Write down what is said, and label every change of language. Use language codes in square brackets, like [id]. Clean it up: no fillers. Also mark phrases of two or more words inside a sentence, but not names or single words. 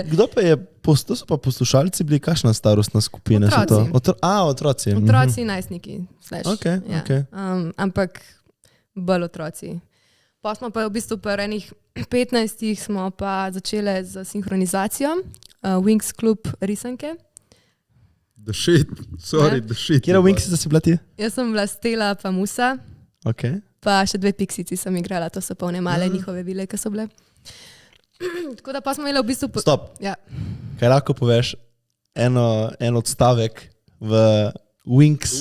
[sl] Kdo pa je, to so pa poslušalci bili, kakšna starostna skupina? Otroci. Otroci in najstniki. Okay. Ampak bolj otroci. Pa smo pa v bistvu pri enih 15 smo pa začeli z sinhronizacijo Wings Club risanke. [en] The shit, sorry, the shit. [sl] Kjera Wingsica si bila ti? Jaz sem bila Stela pa Musa, pa še 2 piksici sem igrala, to so pa one male njihove vile, ki so bile. Tako da pa smo imeli v bistvu... Stop, kaj lahko poveš en odstavek v Wings?